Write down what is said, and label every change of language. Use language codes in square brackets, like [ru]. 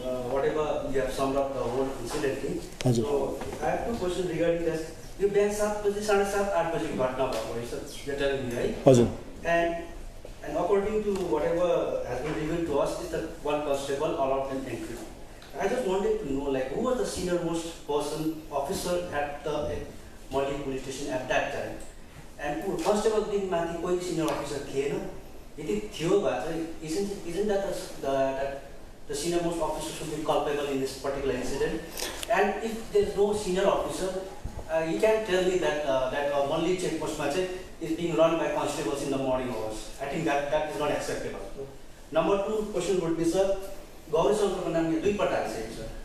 [en] whatever you have summed up the whole incident thing. So I have 2 questions regarding this. [ne] You बिहान 7 बजे 7:30 8 बजे घटना भएको रहेछ, [en] you're telling me, right? [ne] हजुर। [en] And according to whatever has been revealed to us is that one constable allowed an entry. I just wanted to know, like, who was the senior most person, officer at the Malli police station at that time? [ne] And constable दिन माथि कोही senior officer थिएन? यदि थियो भए चाहिँ [en] isn't that the senior most officer should be culpable in this particular incident? And if there is no senior officer, you can tell me that Malli checkpost is being run by constables in the morning hours. I think that is not acceptable. Number 2 question would be, sir, [ne] Gauri Sankarko namle 2 पल्ट आइसकेको छ.